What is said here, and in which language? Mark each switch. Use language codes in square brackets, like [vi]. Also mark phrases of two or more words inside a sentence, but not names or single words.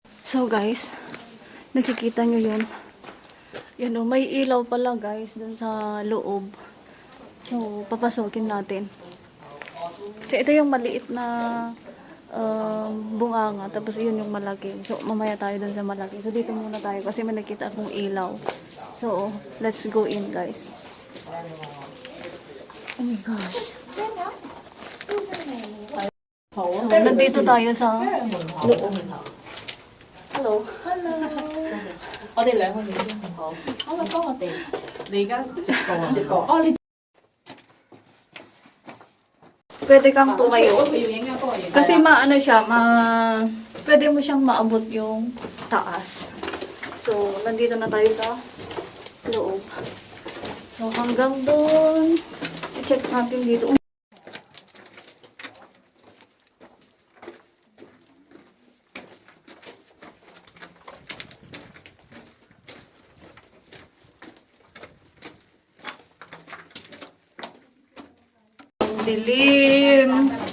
[tl] So guys, nakikita nyo yun. Yan o, may ilaw pala guys dun sa loob. So, papasokin natin. So, ito yung maliit na bunganga. Tapos, yun yung malaki. So, mamaya tayo dun sa malaki. So, dito muna tayo kasi may nakita akong ilaw. [en] So, let's go in guys. Oh my gosh. [tl] So, nandito tayo sa loob. Hello. Hello. [yue] 我哋兩個影都好。好啦，幫我哋。你而家直播啊？直播。哦，你 [tl] Pwede kang tumayo. [yue] 我要影啊，幫我影。 [tl] Kasi maano siya, pwede mo siyang maabot yung taas. So, nandito na tayo sa loob. So, hanggang doon, i-check natin dito. Ang dilim.